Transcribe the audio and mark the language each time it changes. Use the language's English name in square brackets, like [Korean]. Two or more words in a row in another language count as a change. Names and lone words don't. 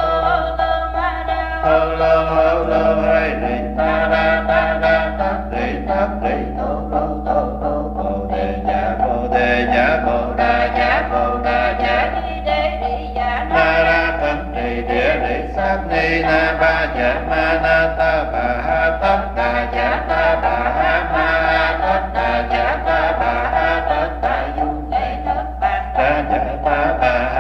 [Vietnamese] lô hay đi ta ra tất đi tô bồ đề ja bồ đà ja na ra cẩn trì địa lý sát ni na ba ja ma na ta bà ha tất đà ja ta bà ha ma tất đà ja ta bà ha tất đà du ra ja ta bà